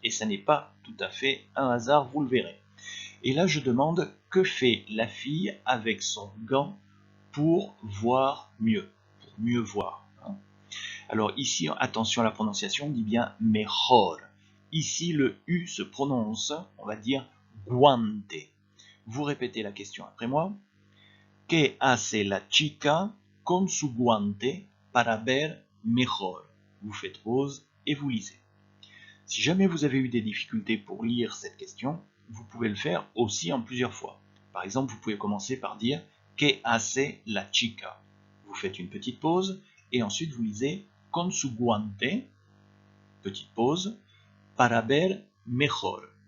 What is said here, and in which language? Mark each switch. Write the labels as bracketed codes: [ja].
[fr] Et ça n'est pas tout à fait un hasard, vous le verrez. Et là, je demande que fait la fille avec son gant pour voir mieux, pour mieux voir. Alors ici, attention à la prononciation, on dit bien mejor. Ici, le U se prononce, on va dire guante. Vous répétez la question après moi. [es] ¿Qué hace la chica con su guante para ver mejor? [fr] Vous faites pause et vous lisez. Si jamais vous avez eu des difficultés pour lire cette question, vous pouvez le faire aussi en plusieurs fois. Par exemple, vous pouvez commencer par dire [es] ¿Qué hace la chica? [fr] Vous faites une petite pause et ensuite vous lisez [es] con su guante, [fr] petite pause, [es] para ver mejor.